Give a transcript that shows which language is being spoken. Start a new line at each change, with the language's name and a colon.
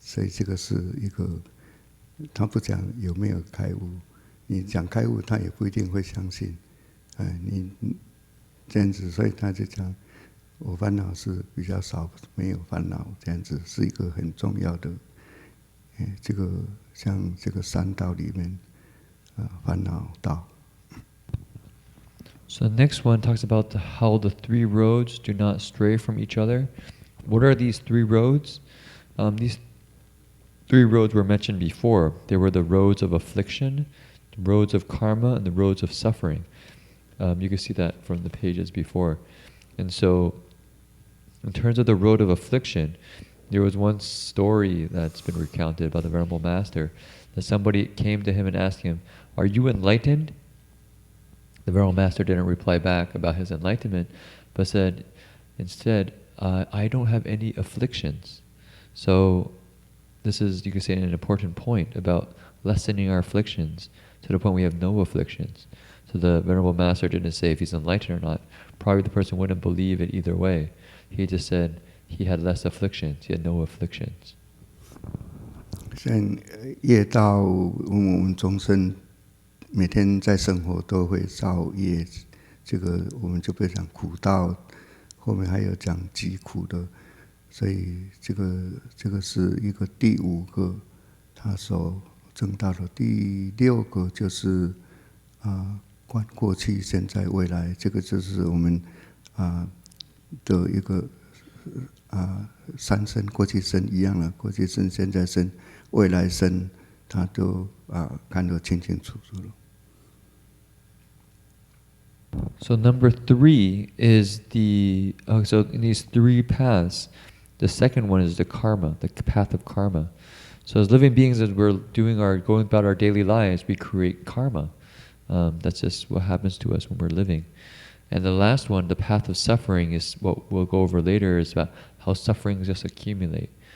Chinese: 所以这个是一个，他不讲有没有开悟，你讲开悟，他也不一定会相信。你这样子，所以他就讲，我烦恼是比较少，没有烦恼，这样子是一个很重要的。这个像这个三道里面，烦恼道。
English: So the next one talks about how the three roads do not stray from each other. What are these three roads? These three roads were mentioned before. They were the roads of affliction, the roads of karma, and the roads of suffering. You can see that from the pages before. And so, in terms of the road of affliction, there was one story that's been recounted by the Venerable Master, that somebody came to him and asked him, "Are you enlightened?" The Venerable Master didn't reply back about his enlightenment, but said, instead, I don't have any afflictions. So this is, you could say, an important point about lessening our afflictions to the point we have no afflictions. So the Venerable Master didn't say if he's enlightened or not. Probably the person wouldn't believe it either way. He just said he had less afflictions, he had no afflictions.
Chinese: 像业道，我们众生每天在生活都会造业，这个我们就被讲苦道，后面还有讲极苦的，所以这个是一个第五个他所证到的。第六个就是观过去、现在、未来，这个就是我们的一个三生，过去生一样了，过去生、现在生、未来生，他都看得清清楚楚了。
English: So number 3 is so in these three paths, the second one is the karma, the path of karma. So as living beings, as we're going about our daily lives, we create karma. That's just what happens to us when we're living. And the last one, the path of suffering, is what we'll go over later, is about how sufferings just accumulate.